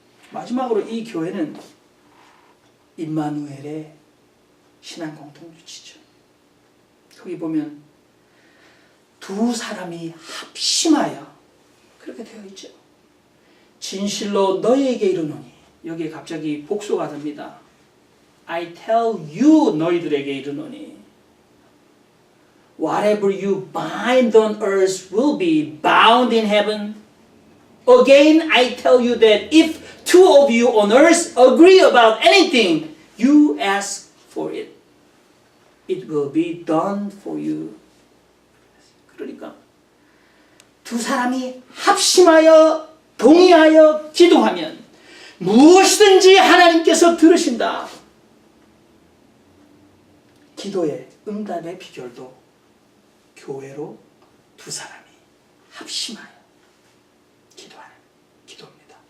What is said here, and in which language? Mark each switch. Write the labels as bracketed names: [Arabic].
[Korean] 마지막으로 이 교회는 임마누엘의 신앙 공동체죠. 거기 보면 두 사람이 합심하여 그렇게 되어 있죠. 진실로 너희에게 이르노니 여기에 갑자기 복수가 됩니다. [English] I tell you [Korean] 너희들에게 이르노니 [English] Whatever you bind on earth will be bound in heaven. Again I tell you that if two of you on earth agree about anything you ask for it, it will be done for you. [Korean] 그러니까 두 사람이 합심하여 동의하여 기도하면 무엇이든지 하나님께서 들으신다. 기도의 응답의 비결도 교회로 두 사람이 합심하여 기도하는 기도입니다.